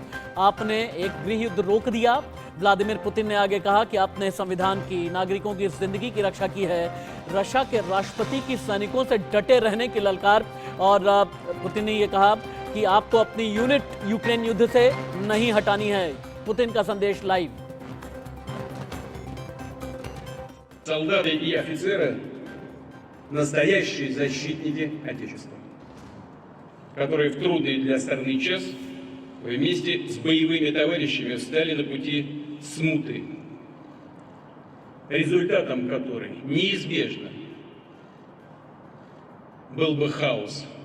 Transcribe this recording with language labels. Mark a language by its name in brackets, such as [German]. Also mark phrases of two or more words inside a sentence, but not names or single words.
[Hindi] आपने एक गृह युद्ध रोक दिया। व्लादिमीर पुतिन ने आगे कहा कि आपने संविधान की, नागरिकों की जिंदगी की रक्षा की है। रशिया के राष्ट्रपति की सैनिकों से डटे रहने की ललकार। और पुतिन ने यह कहा कि आपको अपनी यूनिट यूक्रेन युद्ध से नहीं हटानी है। पुतिन का संदेश लाइव। [Russian] Солдаты и офицеры – настоящие защитники Отечества, которые в трудный для страны час вместе с боевыми товарищами встали на пути смуты, результатом которой неизбежно был бы хаос.